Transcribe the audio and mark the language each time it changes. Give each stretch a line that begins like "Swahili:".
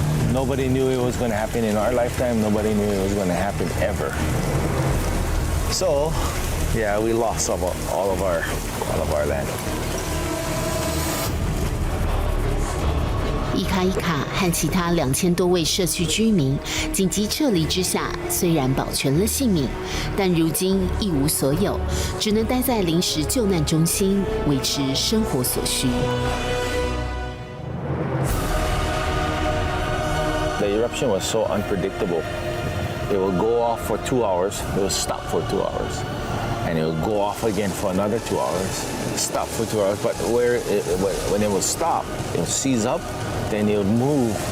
English: Nobody knew it was going to happen in our lifetime. Nobody knew it was going to happen ever. So, yeah, we lost all of our land.
Chinese: 伊卡伊卡和其他2000多位社区居民紧急撤离之下，虽然保全了性命，但如今一无所有，只能待在临时救难中心维持生活所需。
English: The eruption was so unpredictable. It will go off for 2 hours, it will stop for 2 hours, and it will go off again for another 2 hours, stop for 2 hours. But when it will stop, it will seize up, then it would move.